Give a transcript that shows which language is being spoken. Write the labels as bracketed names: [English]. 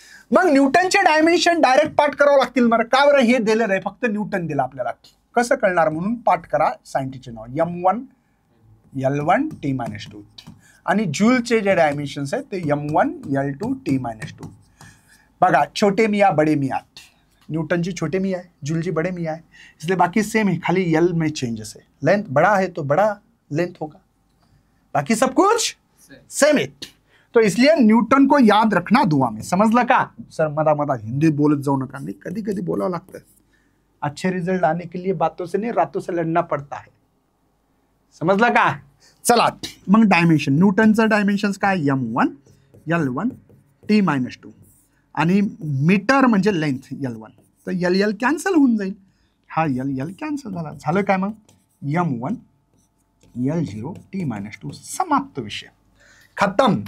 [Marathi] मग न्यूटनचे dimension direct पाठ करावं लागतील. बरं का बरं? हे दिलेलं आहे, फक्त न्यूटन दिला आपल्याला, कसं कळणार? म्हणून पाठ करा सायंटिस्टचे नाव M1 L1 T-2 आणि जूलचे जे डायमेन्शन्स आहेत ते M1 L2 T-2. [Hindi] बघा, छोटे मियाँ बड़े मियाँ, न्यूटन जी छोटे मियाँ है, जूल जी बड़े मियाँ है, इसलिए बाकी सेम है, खाली यल में चेंजेस है. लेंथ बड़ा है तो बड़ा लेंथ होगा, बाकी सब कुछ सेम है. तो इसलिए न्यूटन को याद रखना दुआ में. [Marathi] समजलं का? सर मधा हिंदी बोलत जाऊ नका. नाही, कधी कधी बोलावं लागतं. [Hindi] अच्छे रिजल्ट आने के लिए बातों से नहीं रातों से लड़ना पड़ता है. [Marathi] समजलं का? चला मग डायमेन्शन, न्यूटनचं डायमेन्शन्स काय? M1 L1 T-2 आणि मीटर म्हणजे लेंथ L1. तर L कॅन्सल होऊन जाईल, हा L कॅन्सल झाला. झालं काय मग? M1 L0 T-2 समाप्त विषय, खतम.